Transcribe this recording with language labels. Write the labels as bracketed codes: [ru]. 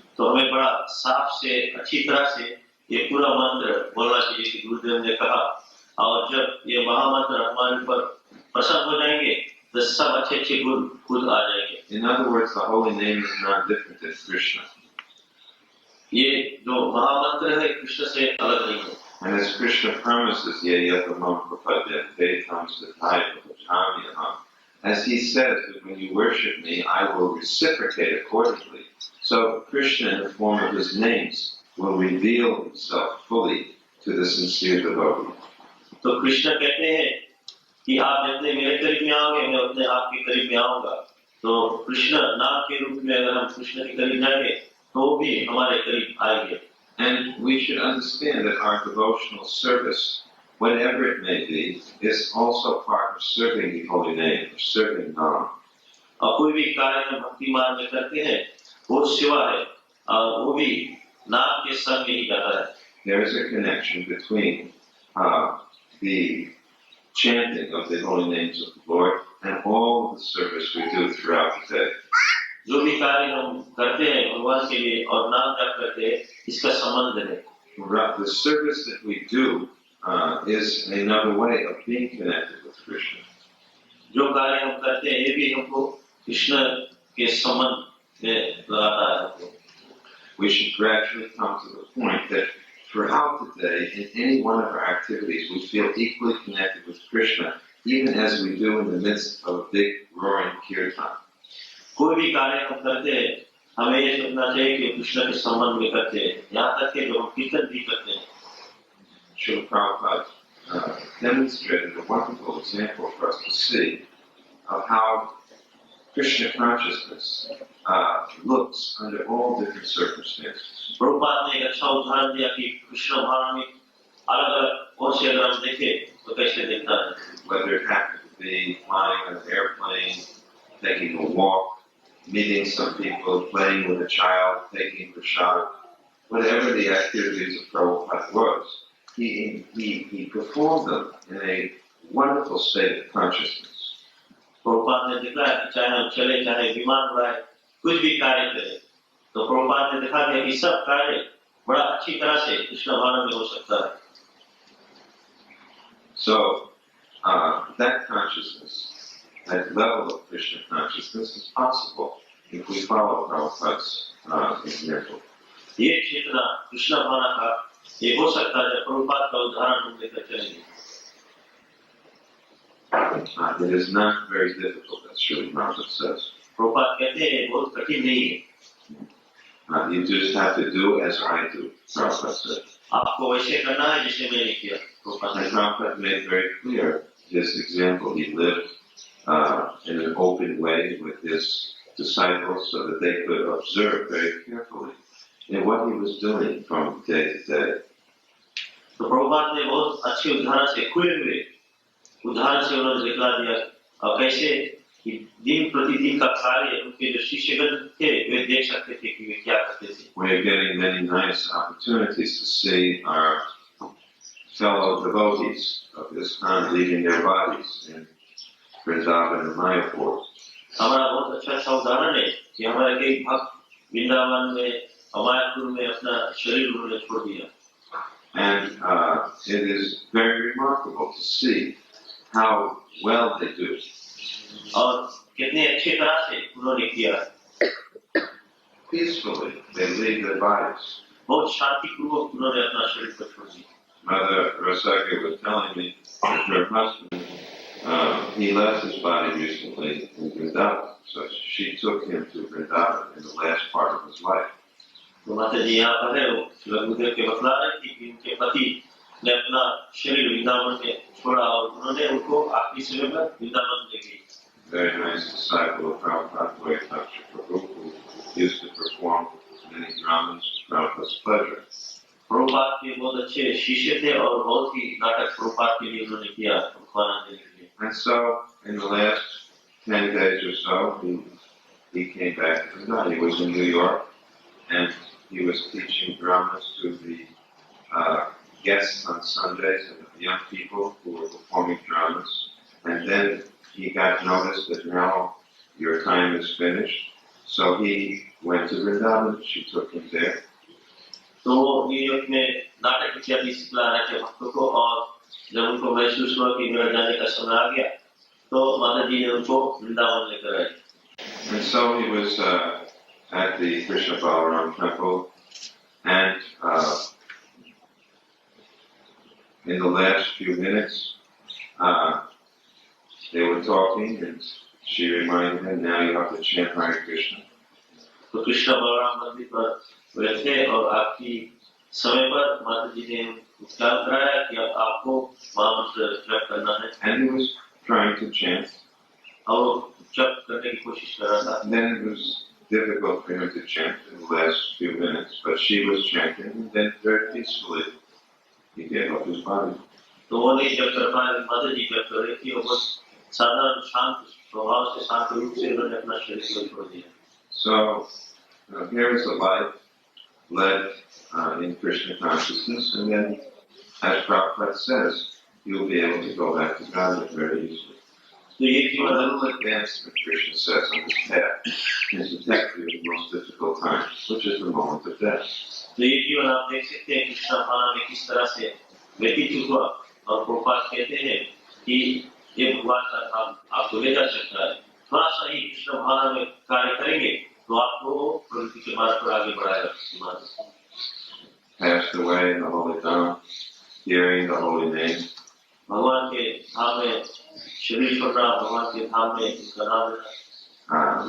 [hi] तो हमें बड़ा साफ से अच्छी तरह से ये पूरा मंत्र बोलना चाहिए कि गुरुदेव ने कहा, और जब ये महामंत्र हमारे ऊपर प्रसन्न हो जाएंगे तो सब अच्छे अच्छे गुण खुद आ जाएंगे। [en] In other words, the holy name is not different than Krishna. [hi] ये जो महामंत्र है कृष्ण से अलग नहीं है। [en] And as Krishna promises, as he says that when you worship me, I will reciprocate accordingly. So Krishna, in the form of his names, will reveal himself fully to the sincere devotee. [hi] तो कृष्ण कहते हैं कि आप जितने मेरे करीब में आओगे, मैं उतने आपके करीब में आऊंगा। तो कृष्ण नाम के रूप में अगर हम कृष्ण के करीब जाएंगे, तो भी हमारे करीब आएंगे। [en] And we should understand that our devotional service, whatever it may be, is also part of serving the holy name, of serving Nam. [hi] और कोई भी कार्य हम भक्ति मार्ग में करते हैं, वो सेवा है, और वो भी नाम के संग ही जाता है। [en] There is a connection between the chanting of the holy names of the Lord and all of the service we do throughout the day. [hi] जो भी कार्य हम करते हैं भगवान के लिए और नाम जप करते हैं, इसका संबंध है। [en] The service that we do is another way of being connected with Krishna. [hi] जो कार्य हम करते हैं, ये भी हमको कृष्ण के संबंध में लाता है। [en] We should gradually come to the point that throughout the day, in any one of our activities, we feel equally connected with Krishna, even as we do in the midst of a big roaring kirtan. [hi] कोई भी कार्य हम करते हैं, हमें ये सोचना चाहिए कि कृष्ण के संबंध में करते हैं, यहाँ तक कि जो हम कीर्तन भी करते हैं। [en] Srila Prabhupada demonstrated a wonderful example for us to see of how Krishna consciousness looks under all different circumstances. [hi] Prabhupada ने एक अच्छा उदाहरण दिया कि कृष्ण भाव में अलग-अलग कौन से अगर हम देखें तो कैसे दिखता है। [en] Whether it happened to be flying on an airplane, taking a walk, meeting some people, playing with a child, taking prasad, whatever the activities of Prabhupada was, he performed them in a wonderful state of consciousness. [hi] Prabhupada ने दिखा कि चाहे हम चले, चाहे विमान उड़ाए, कुछ भी कार्य करें, तो प्रभुपाद ने दिखा दिया कि सब कार्य बड़ा अच्छी तरह से कृष्ण भाव में हो सकता है। [en] So that consciousness, that level of Krishna consciousness is possible if we follow Prabhupada's example. [hi] ये चेतना कृष्ण भावना का ये हो सकता है जब प्रभुपाद का उदाहरण हम लेकर चलेंगे। [en] It is not very difficult, as Srila Prabhupada says. [hi] Prabhupada कहते हैं बहुत कठिन नहीं है। [en] You just have to do as I do, Prabhupada said. [hi] आपको वैसे करना है जैसे मैंने किया। [en] And Prabhupada made very clear his example. He lived in an open way with his disciples so that they could observe very carefully in what he was doing from day to day. [hi] तो प्रभुपाद ने बहुत अच्छे उदाहरण से खुले हुए उदाहरण से उन्होंने दिखला दिया और कैसे कि दिन प्रतिदिन का कार्य उनके जो शिष्यगण थे वे देख सकते थे कि वे क्या करते थे। [en] We are getting many nice opportunities to see our fellow devotees of ISKCON leaving their bodies in Vrindavan and Mayapur. [hi] हमारा बहुत अच्छा उदाहरण है कि हमारे कई भक्त वृंदावन में मायापुर में अपना शरीर उन्होंने छोड़ दिया। [en] And it is very remarkable to see how well they do. [hi] और कितने अच्छे तरह से उन्होंने किया। [en] Peacefully, they leave their bodies. [hi] बहुत शांतिपूर्वक उन्होंने अपना शरीर को छोड़ दिया। [en] Mother Rasaka was telling me that her husband, he left his body recently in Vrindavan, so she took him to Vrindavan in the last part of his life. [hi] तो माता जी यहाँ पर है, वो गुरुदेव के बतला रहे थे कि उनके पति ने अपना शरीर वृंदावन में छोड़ा और उन्होंने उनको आखिरी समय में वृंदावन ले गई। [en] Very nice disciple of Prabhupada, Lautoka, who used to perform many dramas. Prabhupada's pleasure. [hi] Prabhupada के बहुत अच्छे शिष्य थे और बहुत ही नाटक प्रभुपाद के लिए उन्होंने किया भगवान देने के लिए. [en] And so, in the last 10 days or so, he came back to Vrindavan. He was in New York, and he was teaching dramas to the guests on Sundays and the young people who were performing dramas. And then he got notice that now your time is finished. So he went to Vrindavan. She took him there. [hi] तो New York में नाटक इत्यादि सिखला रहे थे भक्तों को और जब उनको महसूस हुआ कि मेरा जाने का समय आ गया तो माता जी ने उनको वृंदावन लेकर आए. [en] And so he was at the Krishna Balaram temple, and in the last few minutes they were talking, and she reminded him, now you have to chant Hare Krishna. [hi] तो कृष्ण बलराम मंदिर पर बैठे और आपकी समय पर माता जी ने उच्चारण कराया कि अब आपको महामंत्र जप करना है. [en] And he was trying to chant. [hi] और जप करने की कोशिश कर रहा था. [en] Then it was difficult for him to chant in the last few minutes, but she was chanting, and then very peacefully he gave up his body. [hi] तो वो नहीं जप कर पाए. माता जी जप कर रही थी और बस साधारण शांत स्वभाव से शांत रूप से उन्होंने अपना शरीर को छोड़ दिया. [en] So here is a life led in Krishna consciousness, and then, as Prabhupada says, you'll be able to go back to God very easily. [hi] तो ये [en] A little advancement, Krishna says, on this path is detected in the most difficult time, which is the moment of death. [hi] तो ये जीवन आप देख सकते हैं कृष्ण भावना में किस तरह से व्यतीत हुआ और प्रभुपाद कहते हैं कि ये भगवान का धाम आपको ले जा सकता है. थोड़ा सा ही कृष्ण भावना में कार्य करेंगे तो आपको प्रवृत्ति के मार्ग पर आगे बढ़ाएगा. [en] Passed away in the holy Dham, hearing the holy name. [hi] भगवान के धाम में शरीर छोड़ना, भगवान के धाम में उसका नाम लेना.